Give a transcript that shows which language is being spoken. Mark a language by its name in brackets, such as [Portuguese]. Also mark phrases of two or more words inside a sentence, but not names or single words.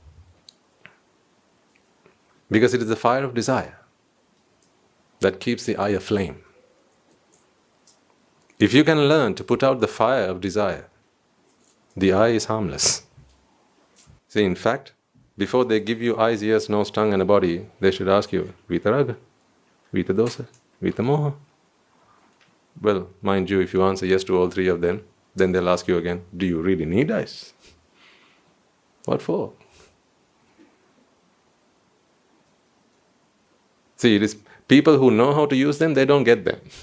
[English] Because it is the fire of desire that keeps the eye aflame. If you can learn to put out the fire of desire, the eye is harmless. See, in fact, before they give you eyes, ears, nose, tongue and a body, they should ask you, [Pali] vita rága, vita dosa, vita moha. [English] Well, mind you, if you answer yes to all 3 of them, then they'll ask you again, do you really need eyes? What for? See, it is people who know how to use them, they don't get them.